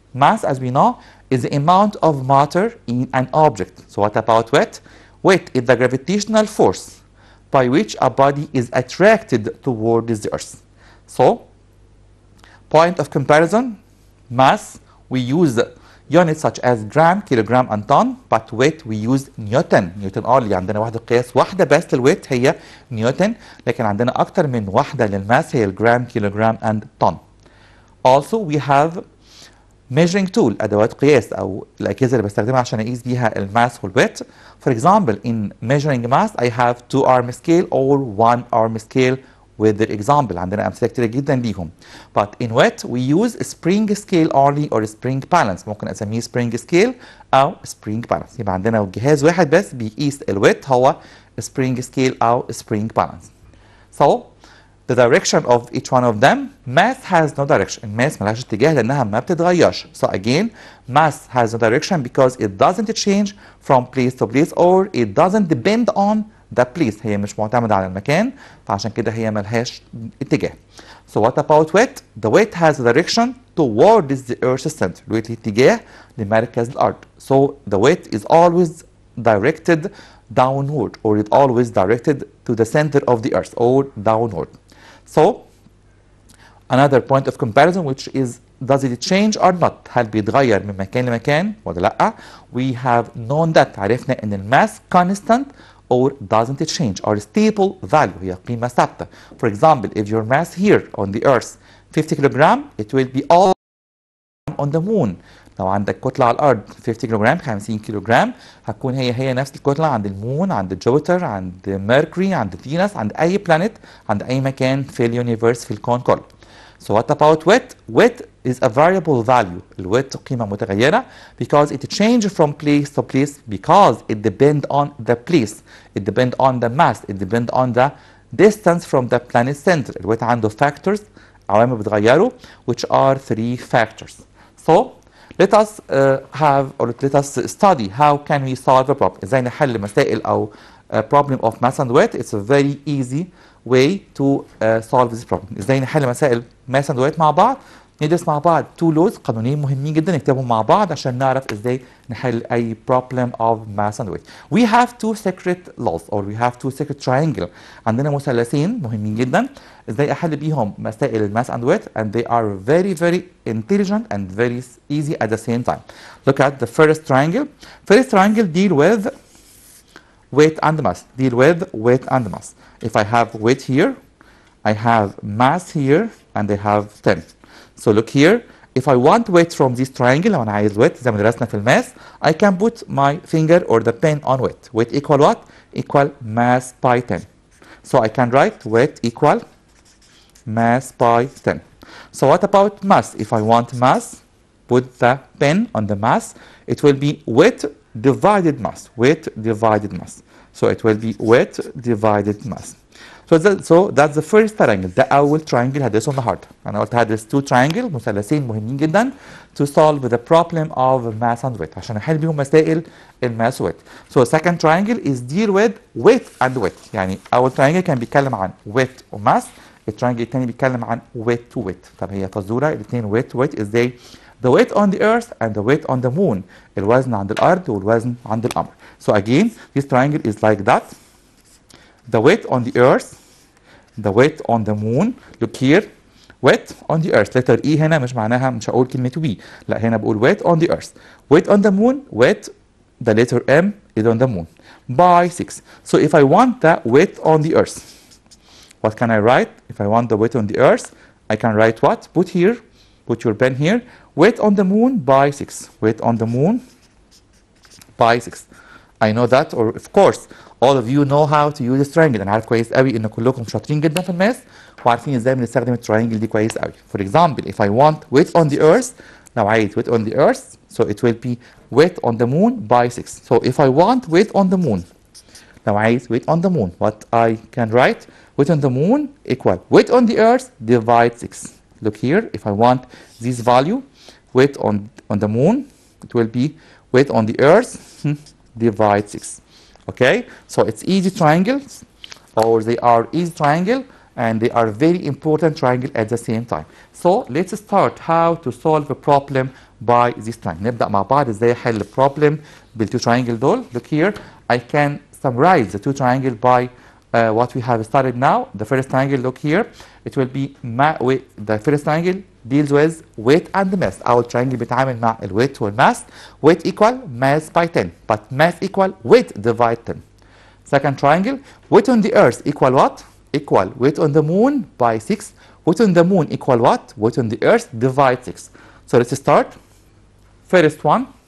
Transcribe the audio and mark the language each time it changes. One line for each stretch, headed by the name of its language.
English: Mass as we know is the amount of matter in an object. So what about weight? Weight is the gravitational force by which a body is attracted towards the earth. So, point of comparison, mass, we use units such as gram, kilogram and ton, but weight we use newton.
Arabic: نيوتن اللي عندنا وحدة قياس واحدة بس للويت هي نيوتن، لكن عندنا أكتر من وحدة للماس هي الجرام، كيلوجرام
English: and ton. Also we have measuring tool،
Arabic: أدوات قياس أو الأجهزة اللي بستخدمها عشان أقيس بيها الماس والويت.
English: For example, in measuring mass I have 2-arm scale or 1-arm scale with the example.
Arabic: عندنا أمثلة كتير جدا ليهم.
English: But in weight we use spring scale only or spring balance.
Arabic: ممكن أسميه spring scale أو spring balance. يبقى عندنا جهاز واحد بس بيقيس الويت هو spring scale أو spring balance.
English: So the direction of each one of them, mass has no direction.
Arabic: الماس ملهاش اتجاه لأنها ما بتتغيرش.
English: So again, mass has no direction because it doesn't change from place to place or it doesn't depend on the place.
Arabic: هي مش معتمدة على المكان، فعشان كده هي ملهاش اتجاه.
English: So what about weight? The weight has a direction towards the earth's center.
Arabic: الويت ليه اتجاه لمركز الأرض.
English: So the weight is always directed downward or it always directed to the center of the earth or downward. So another point of comparison which is does it change or not؟
Arabic: هل بيتغير من مكان لمكان ولا لأ؟
English: We have known that،
Arabic: عرفنا إن الماس
English: constant or doesn't change or stable value،
Arabic: هي قيمة ثابتة.
English: For example, if your mass here on the earth 50 kilogram, it will be all on the moon.
Arabic: لو عندك كتلة على الأرض 50 كيلوغرام 50 كيلوغرام، هتكون هي نفس الكتلة عند المون، عند جوبيتر، عند ميركوري، عند فينوس، عند أي بلانيت، عند أي مكان في اليونيفرس في الكون كله.
English: So what about weight? Weight is a variable value.
Arabic: الويت قيمة متغيرة
English: because it changes from place to place because it depends on the place, it depends on the mass, it depends on the distance from the planet center.
Arabic: الويت عنده
English: factors،
Arabic: عوامل بتغيره
English: which are 3 factors. So let us have or let us study how can we solve a problem.
Arabic: ازاي نحل مسائل او
English: problem of mass and weight. It's a very easy way to solve this problem.
Arabic: ازاي نحل مسائل
English: mass and weight
Arabic: مع بعض. ندرس مع بعض 2 laws، قانونين مهمين جدا نكتبهم مع بعض عشان نعرف ازاي نحل اي
English: problem of mass and weight. We have 2 secret laws or we have 2 secret triangle.
Arabic: عندنا مثلثين مهمين جدا ازاي احل بيهم مسائل الماس
English: and weight and they are very very intelligent and very easy at the same time. Look at the first triangle. First triangle deal with weight and mass. Deal with weight and mass. If I have weight here, I have mass here and I have 10. So look here, if I want weight from this triangle،
Arabic: لو أنا عايز
English: weight
Arabic: زي ما درسنا في الماس،
English: I can put my finger or the pen on weight. Weight equal what? Equal mass by 10. So I can write weight equal mass by 10. So what about mass? If I want mass, put the pen on the mass. It will be weight divided mass. Weight divided mass. So it will be weight divided mass. So that's the first triangle.
Arabic: ده أول triangle هدرسه النهارده. أنا قلت هدرس 2 triangle مثلثين مهمين جدا
English: to solve the problem of mass and weight
Arabic: عشان أحل بيهم مسائل الماس weight.
English: So second triangle is deal with weight and weight.
Arabic: يعني أول triangle كان بيتكلم عن weight وماس. الترينجل الثاني بيتكلم عن
English: weight to weight.
Arabic: طب هي فزورة الاثنين
English: weight to weight ازاي؟ The weight on the earth and the weight on the moon.
Arabic: الوزن عند الأرض والوزن عند القمر.
English: So again, this triangle is like that. The weight on the earth, the weight on the moon. Look here, weight on the earth.
Arabic: letter E هنا مش معناها مش هقول كلمة we. لا هنا بقول
English: weight on the earth. Weight on the moon, weight, the letter M is on the moon. By 6. So if I want the weight on the earth, what can I write? If I want the weight on the earth, I can write what? Put here, put your pen here. Weight on the moon by 6. Weight on the moon by 6. I know that, or of course, all of you know how to use this triangle.
Arabic: أنا عارف كويس قوي إن كلكم شاطرين جدا في الماس وعارفين إزاي بنستخدم التراينجل دي كويس قوي.
English: For example, if I want weight on the earth,
Arabic: لو عايز
English: weight on the earth, so it will be weight on the moon by 6. So if I want weight on the moon,
Arabic: لو عايز
English: weight on the moon, what I can write? Weight on the moon equal weight on the earth divide 6. Look here, if I want this value, weight on the moon, it will be weight on the earth divide 6. Okay, so it's easy triangles, or they are easy triangle, and they are very important triangle at the same time. So let's start how to solve a problem by this triangle.
Arabic: نبدأ مع بعض ازاي احل
English: problem بالتو triangle دول. Look here, I can summarize the two triangles by what we have started now. The first triangle, look here, it will be the first triangle deals with weight and mass.
Arabic: أول triangle بيتعامل مع الويت والmass.
English: Weight equal mass by 10, but mass equal weight divide 10. Second triangle, weight on the earth equal what? Equal weight on the moon by 6. Weight on the moon equal what? Weight on the earth divide 6. So let's start. First one.